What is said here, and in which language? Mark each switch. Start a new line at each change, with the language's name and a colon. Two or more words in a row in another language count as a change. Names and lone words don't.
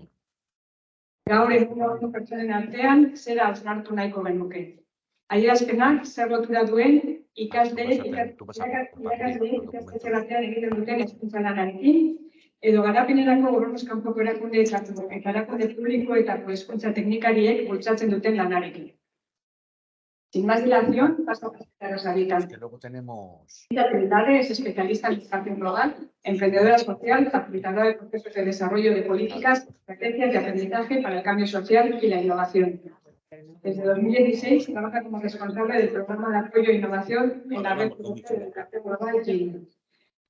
Basque: Gaur egun pertsonen artean zera hausnartu nahiko genuke. Adierazpenak zer lotura duen ikastetxe batean egiten duten hezkuntza lanarekin, edo garapenerako gobernuz kanpoko erakundeetako eta erakunde publikoetako hezkuntza teknikariek bultzatzen duten lanarekin.
Spanish: Sin más dilación, paso a presentaros a Rita. Rita Trinidad es especialista en educación global, emprendedora social, facilitadora de procesos de desarrollo de políticas, estrategias de aprendizaje para el cambio social y la innovación. Desde 2016 trabaja como responsable del programa de apoyo e innovación en la red de educación global GINI.